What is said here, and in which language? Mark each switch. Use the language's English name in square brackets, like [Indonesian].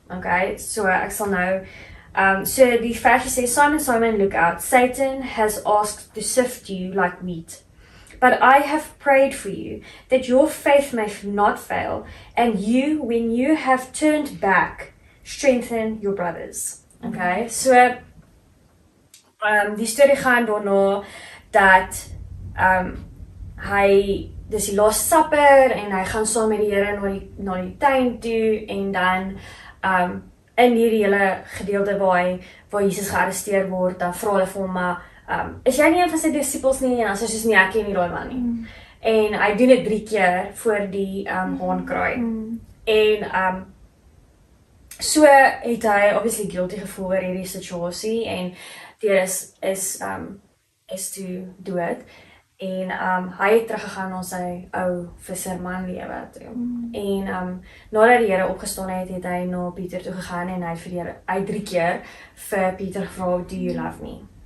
[Afrikaans] Okay, so ek sal nou so die versie sê, Simon, Simon, [English] look out, Satan has asked to sift you like wheat. But I have prayed for you, that your faith may not fail, and you, when you have turned back, strengthen your brothers. [Afrikaans] Okay, so die storie gaan daarna dat hy, dis die last supper, en hy gaan saam met die Here na die tuin toe, en dan in hierdie hele gedeelte waar Jesus gearresteer word, dan vra hulle vir hom, maar is jy nie een van sy disciples nie? En as hy soos nie, ek ken nie daai man nie. En hy doen dit 3 keer voor die haankraai. En so het hy obviously guilty gevoel oor hierdie situasie en die is toe dood. En hy het teruggegaan na sy ou visserman lewe toe. En nadat die Here opgestaan het, het hy na Pieter toe gegaan en hy 3 keer vir Pieter gevra, [English] do you love me?